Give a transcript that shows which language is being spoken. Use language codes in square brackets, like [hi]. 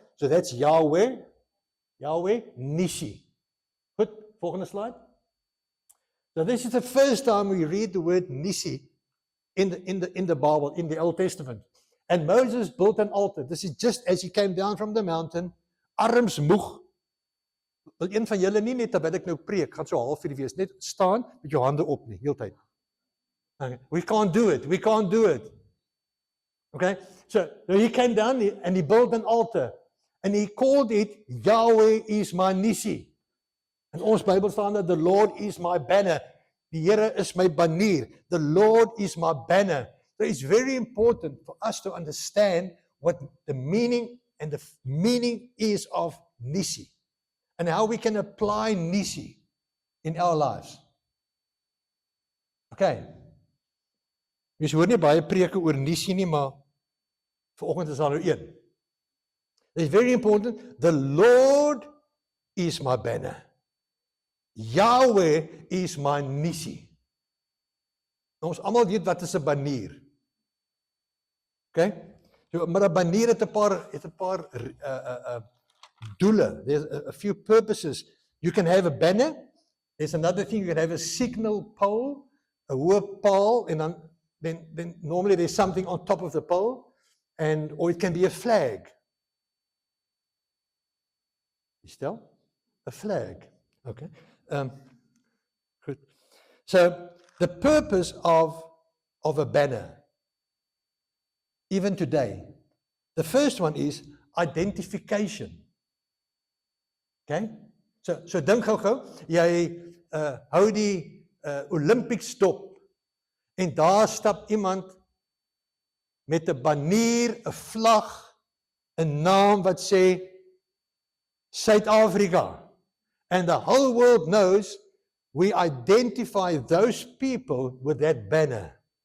[en] So that's Yahweh, Nisi. [af] Goed, volgende slide. [en] So this is the first time we read the word Nisi in the Bible, in the Old Testament. And Moses built an altar. This is just as he came down from the mountain, arms moeg. [af] Wil een van julle nie net terwyl ek nou preek, gaan so halfuur wees, net staan met jou hande op nie, heeltyd. [en] Okay. We can't do it. Okay, so he came down and he built an altar, and he called it Yahweh is my Nisi. [af] In ons Bybel staan dat [en] the Lord is my banner. [af] Die Here is my banier. [en] The Lord is my banner. So it's very important for us to understand what the meaning is of Nisi, and how we can apply Nisi in our lives. [af] Okay. Mens hoor nie baie preke oor Nisi nie, maar vanoggend is daar nou een. [en] It's very important. The Lord is my banner. Yahweh is my Nisi. [af] Ons almal weet wat is 'n banier. Okay? So, maar 'n banier het 'n paar doele. [en] There's a few purposes. You can have a banner. There's another thing, you can have a signal pole, a [af] hoë paal, [en] and then normally there's something on top of the pole, or it can be a flag. A flag. Okay. Good. So The purpose of a banner, even today, the first one is identification. Okay? [af] So dink gou, jy hou die Olympics dop en daar stap iemand met 'n banier, 'n vlag, 'n naam wat sê Suid-Afrika. [en] And the whole world knows we identify those people with that banner.